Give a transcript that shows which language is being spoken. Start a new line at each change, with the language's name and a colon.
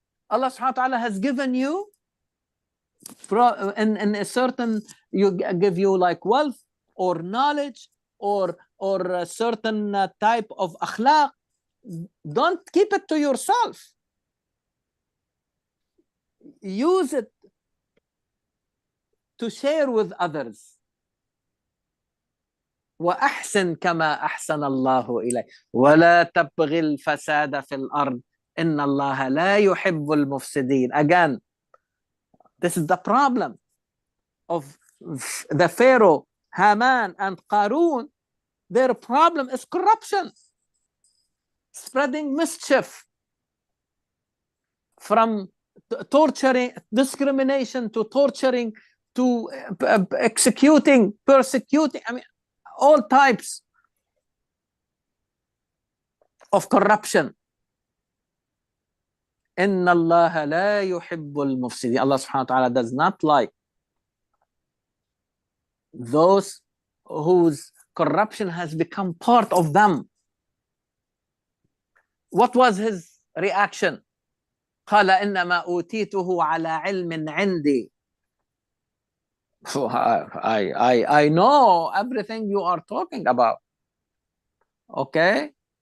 English: Allah subhanahu wa ta'ala has given you in a certain, give you like wealth or knowledge or a certain type of akhlaq. Don't keep it to yourself. Use it to share with others.
Arabic: وأحسن كما أحسن الله إليك ولا تبغي الفساد في الأرض إن الله لا يحب المفسدين.
English: Again, this is the problem of the Pharaoh, Haman, and Qarun. Their problem is corruption, spreading mischief, from torturing, discrimination, to torturing, to executing, persecuting. I mean, all types of corruption.
Arabic: إن الله لا يحب المفسدين.
English: Allah subhanahu wa ta'ala does not like those whose corruption has become part of them. What was his reaction?
Arabic: قال إنما أوتيته على علم عندي.
English: I know everything you are talking about. Okay?